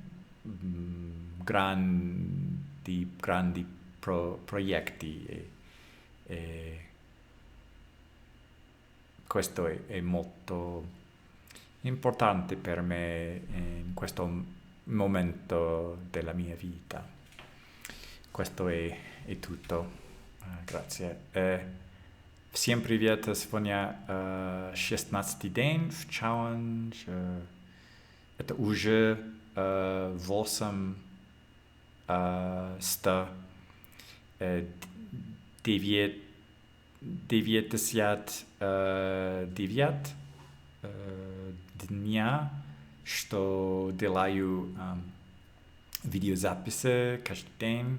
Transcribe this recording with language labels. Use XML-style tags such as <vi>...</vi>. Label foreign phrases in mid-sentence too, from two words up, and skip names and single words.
<it>grandi progetti, e questo è molto importante per me in questo momento della mia vita. Questo è tutto. Grazie.</it> <ru>Всем привет! Сегодня 16-й день в challenge. Это уже 899 дня, что делаю видеозаписи каждый день.</ru>